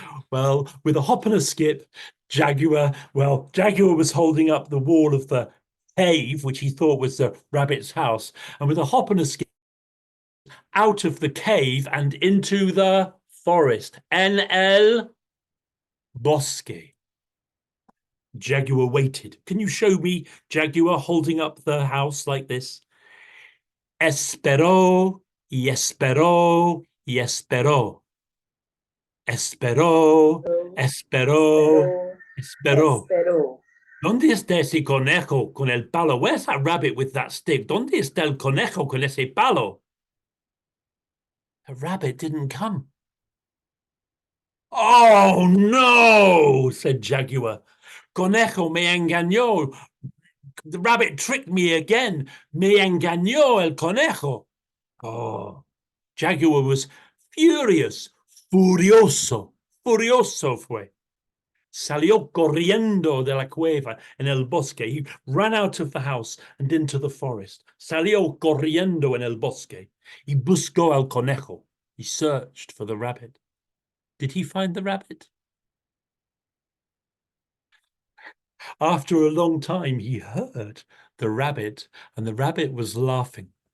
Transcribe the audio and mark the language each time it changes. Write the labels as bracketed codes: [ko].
[en] Well, with a hop and a skip, Jaguar was holding up the wall of the cave, which he thought was the rabbit's house, and with a hop and a skip out of the cave and into the forest. [es] En el bosque. [en] Jaguar waited. Can you show me Jaguar holding up the house like this? [es] Esperó y esperó y esperó. Esperó, esperó, esperó. Espero. ¿Dónde está ese conejo con el palo? [en] Where's that rabbit with that stick? [es] ¿Dónde está el conejo con ese palo? [en] The rabbit didn't come. Oh, no, said Jaguar. [es] Conejo me engañó. [en] The rabbit tricked me again. [es] Me engañó el conejo. [en] Oh, Jaguar was furious. [es] Furioso. Furioso fue. Salió corriendo de la cueva en el bosque. [en] He ran out of the house and into the forest. [es] Salió corriendo en el bosque. Y buscó al conejo. [en] He searched for the rabbit. Did he find the rabbit? After a long time, he heard the rabbit, and the rabbit was laughing.